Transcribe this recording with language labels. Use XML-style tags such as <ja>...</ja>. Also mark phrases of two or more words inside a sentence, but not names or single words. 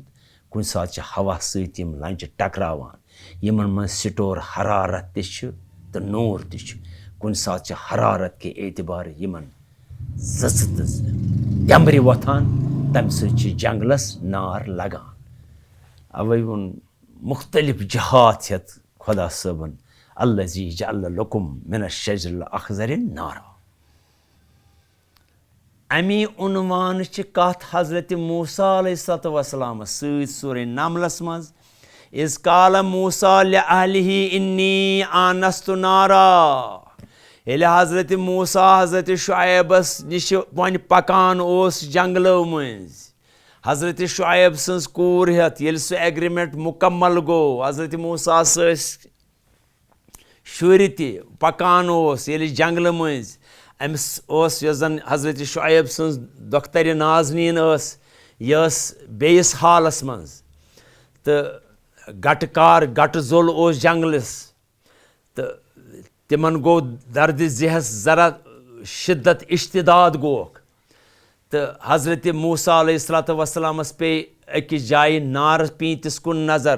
<ks>کُنہِ ساتہٕ چھِ ہوا سۭتۍ یِم لنٛجہِ ٹکراوان یِمن منٛز سٹور حرارت تہِ چھُ تہٕ نوٗر تہِ چھُ. کُنہِ ساتہٕ چھِ حرارت کہِ اعتبارٕ یِمن زٕژٕ تہٕ دٮ۪مبرِ وۄتھان تَمہِ سۭتۍ چھِ جنٛگلس نار لگان. اَوَے ووٚن مُختلِف جہات ہٮ۪تھ خۄدا صٲبن</ks> <ar>الذی جعل لکم من الشجر الاخضر نارا.</ar> <ks>اَمی عنوانٕچ کتھ حضرت موسیٰ</ks> <ar>علیہ الصلوۃ وسلامس</ar> <ks>سۭتۍ سورہ نملس منٛز</ks> <ar>اِذ قال موسیٰ لأہلہ انی آنست نارا.</ar> <ks>ییٚلہِ حضرت موسیٰ حضرت شعیبس نِش وۄنۍ پکان اوس جنٛگلو مٔنٛزۍ حضرت شعیب سٕنٛز کوٗر ہٮ۪تھ ییٚلہِ سُہ ایگریمنٹ مُکمل گوٚو حضرت موسیٰ ٲسۍ شُرۍ تہِ پکان اوس ییٚلہِ جنٛگلہٕ مٔنٛزۍ أمِس اوس یۄس زن حضرت شعیب سٕنٛز دۄخترِ نازنیٖن ٲس یہِ ٲس بیٚیِس حالس منٛز تہٕ گٹہٕ زوٚل اوس جنٛگلس تہٕ تِمن گوٚو دردِ ذہس ذرا شِدت اشتداد گوکھ تہٕ حضرت موسیٰ</ks> <ar>علیہ الصلوۃ وسلامس</ar> <ks>پیٚیہِ أکِس جایہِ نارٕ پیٖنتِس کُن نظر.</ks>